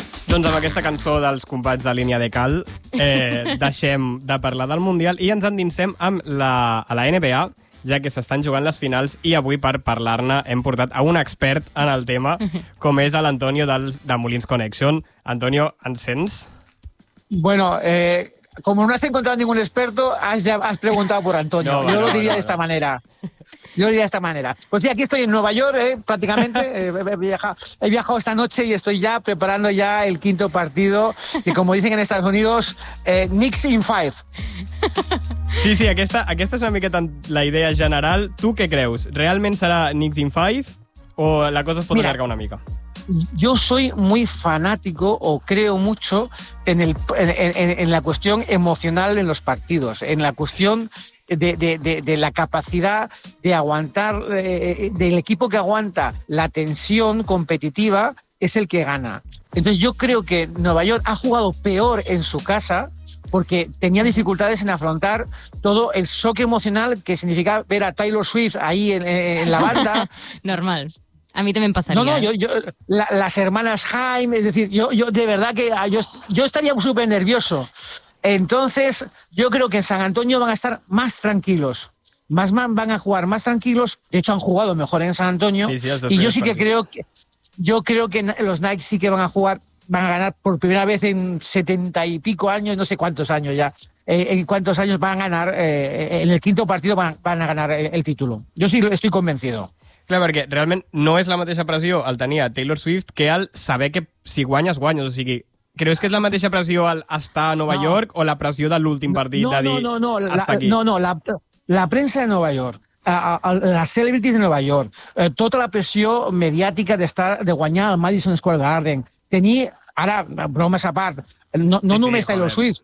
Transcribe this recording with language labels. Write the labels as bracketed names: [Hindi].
[Catalan] Doncs amb aquesta cançó dels companys de Línia de Cal, deixem de parlar del Mundial i ens endinsem amb la NBA, ja que s'estan jugant les finals i avui, per parlar-ne, hem portat a un expert en el tema, com és l'Antonio de Molins Connection. Antonio, ens sents? [Spanish] Bueno, como no has encontrado ningún experto, has preguntado por Antonio. No, yo lo diría de esta manera. Yo lo diría de esta manera. Pues sí, aquí estoy en Nueva York, prácticamente. He viajado esta noche y estoy ya preparando ya el quinto partido, que como dicen en Estados Unidos, [English] Knicks in five. [Catalan] Sí, sí, aquesta és una miqueta la idea general. Tu què creus? ¿Realment serà [English] Knicks in five [Catalan] o la cosa es pot allargar una mica? [Spanish] Yo soy muy fanático o creo mucho en la cuestión emocional en los partidos, en la cuestión de la capacidad de aguantar, del equipo que aguanta la tensión competitiva es el que gana. Entonces yo creo que Nueva York ha jugado peor en su casa porque tenía dificultades en afrontar todo el shock emocional que significa ver a Taylor Swift ahí en la banda. Normal. A mí también pasaría. No, las hermanas Haim, es decir, yo de verdad que yo estaría súper nervioso. Entonces, yo creo que en San Antonio van a estar más tranquilos. Van a jugar más tranquilos. De hecho, han jugado mejor en San Antonio. Sí, y yo sí que creo que los Knicks sí que van a ganar por primera vez en 70 y pico años, no sé cuántos años ya. En cuántos años van a ganar, en el quinto partido van a ganar el título. Yo sí estoy convencido. [Catalan] Clar, perquè realment no és la mateixa pressió el tenir a Taylor Swift que el saber que si guanyes, guanyes. O sigui, creus que és la mateixa pressió el estar a Nova York o la pressió de l'últim partit? La premsa de Nova York, les celebrities de Nova York, tota la pressió mediàtica de guanyar el Madison Square Garden, tenir, ara, bromes a part, només Taylor Swift.